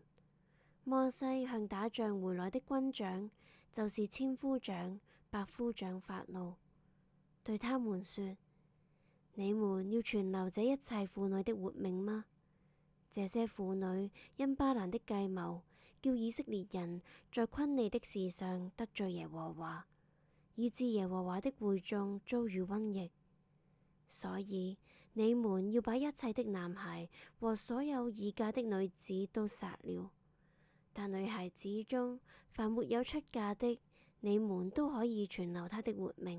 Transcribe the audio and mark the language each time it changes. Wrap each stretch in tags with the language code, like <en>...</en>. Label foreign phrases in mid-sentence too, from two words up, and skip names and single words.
<zh>摩西向打仗回來的軍長，就是千夫長、百夫長發怒，對他們說：你們要存留這一切婦女的活命嗎？這些婦女因巴蘭的計謀，叫以色列人在昆利的事上得罪耶和華，以致耶和華的會眾遭遇瘟疫。所以你們要把一切的男孩和所有已嫁的女子都殺了，但女孩子中凡沒有出嫁的，你們都可以存留她的活命。</zh>